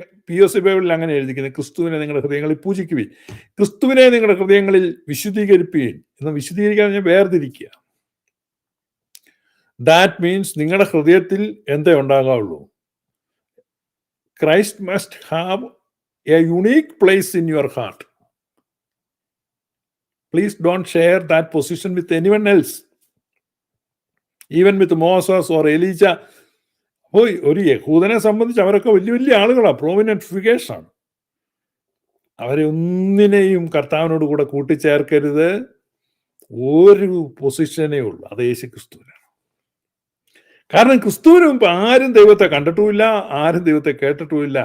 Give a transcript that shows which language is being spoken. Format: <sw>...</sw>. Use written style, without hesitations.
<ml>POC ബൈബിളിൽ അങ്ങനെ എഴുതിക്കുന്നത്, ക്രിസ്തുവിനെ നിങ്ങളുടെ ഹൃദയങ്ങളിൽ പൂജിക്കുവിൻ, ക്രിസ്തുവിനെ നിങ്ങളുടെ ഹൃദയങ്ങളിൽ വിശുദ്ധീകരിപ്പീൻ എന്ന്. വിശുദ്ധീകരിക്കാൻ ഞാൻ വേർതിരിക്കുക.</ml> <en>that means</en> <ml>നിങ്ങളുടെ ഹൃദയത്തിൽ എന്തേ ഉണ്ടാകാവുള്ളൂ?</ml> <en>Christ must have a unique place in your heart. Please don't share that position with anyone else. Even with Moses or Elijah.</en> <ml>ഒരു യഹൂദനെ സംബന്ധിച്ച് അവരൊക്കെ വലിയ വലിയ ആളുകളാണ്, പ്രോമിനന്റ് ഫിഗേഴ്സ് ആണ്. അവരെ ഒന്നിനെയും കർത്താവിനോട് കൂടെ കൂട്ടിച്ചേർക്കരുത്. ഒരു പൊസിഷനേ ഉള്ളൂ, അത് യേശു ക്രിസ്തുവിനാണ്. കാരണം ക്രിസ്തുവിന് മുമ്പ് ആരും ദൈവത്തെ കണ്ടിട്ടുമില്ല, ആരും ദൈവത്തെ കേട്ടിട്ടുമില്ല.</ml>